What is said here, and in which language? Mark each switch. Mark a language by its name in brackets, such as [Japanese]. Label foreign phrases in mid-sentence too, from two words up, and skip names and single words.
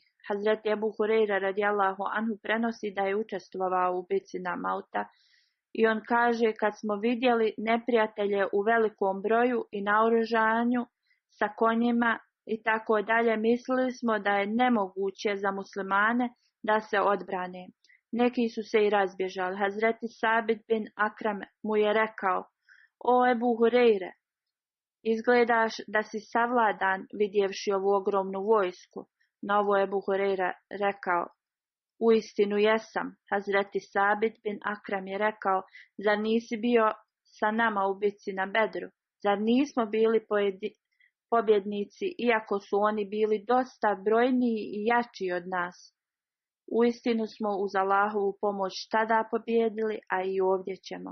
[Bosnian] Hazret Ebu Hureyre [Arabic] رضي الله عنه [Bosnian] prenosi da je učestvovao u bitci na Mauta i on kaže: kad smo vidjeli neprijatelje u velikom broju i naoružanju sa konjima i tako dalje, mislili smo da je nemoguće za muslimane da se odbrane. Neki su se i razbježali. Hazreti Sabit bin Akram mu je rekao: o Ebu Hureyre, izgledaš da si savladan vidjevši ovu ogromnu vojsku. Na ovo Ebu Hureyre rekao: uistinu jesam. Hazreti Sabit bin Akram je rekao: zar nisi bio sa nama u bitci na Bedru? Zar nismo bili pobjednici, iako su oni bili dosta brojniji i jači od nas? Uistinu smo uz Allahovu pomoć tada pobjedili, a i ovdje ćemo.